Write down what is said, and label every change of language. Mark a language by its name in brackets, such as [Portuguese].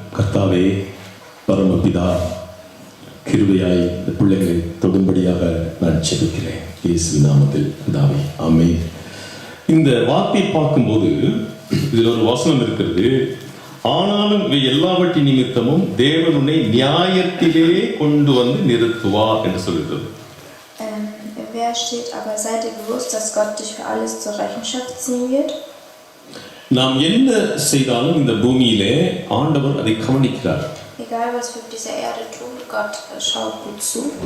[Tamil] கர்த்தாவே, பரமபிதா, கிருபையாய் இந்த பிள்ளைகளை தொடும்படியாக நான் ஜெபிக்கிறேன். இயேசுவின் நாமத்தில் பிதாவே, ஆமென். இந்த வார்த்தையை பார்க்கும்போது இதில் ஒரு வசனம் இருக்கிறது. ஆனாலும் இவை எல்லாவற்றின் நிமித்தமும் தேவன் உன்னை நியாயத்திலே கொண்டு வந்து நிறுத்துவார் என்று சொல்கிறது. [German] Im Vers steht, aber sei dir bewusst, dass Gott dich für alles zur Rechenschaft ziehen wird. [Tamil] நாம் என்ன செய்தாலும் இந்த பூமியிலே ஆண்டவர் அதை கவனிக்கிறார். [German] Egal was wir auf dieser Erde tun, Gott schaut gut zu.